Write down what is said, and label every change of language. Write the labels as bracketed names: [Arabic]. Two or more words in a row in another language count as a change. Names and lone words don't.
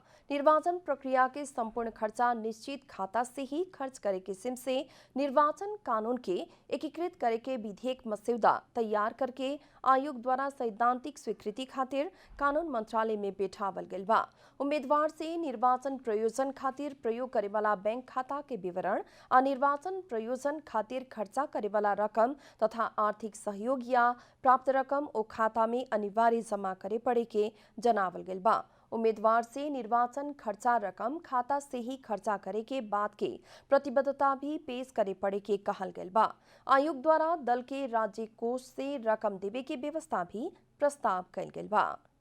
[Bhojpuri] निर्वाचन प्रक्रिया के संपूर्ण खर्चा निश्चित खाता से ही खर्च करे किसिम से निर्वाचन कानून के एकीकृत करे के विधेयक मसौदा तैयार करके आयोग द्वारा सैद्धांतिक स्वीकृति खातिर कानून मंत्रालय में बैठावल गेल बा। उम्मीदवार से निर्वाचन प्रयोजन खातिर प्रयोग करे वाला बैंक खाता के विवरण आ निर्वाचन प्रयोजन खातिर खर्चा करे वाला रकम तथा आर्थिक सहयोग या प्राप्त रकम ओ खाता में अनिवार्य जमा करे पड़े के जनावल गेल बा। उम्मीदवार से निर्वाचन खर्चा रकम खाता से ही खर्चा करे के बाद के प्रतिबद्धता भी पेश करे पड़े के कहल गेल बा। आयोग द्वारा दल के राज्य कोष से रकम देवे के व्यवस्था भी प्रस्ताव कल गेल बा।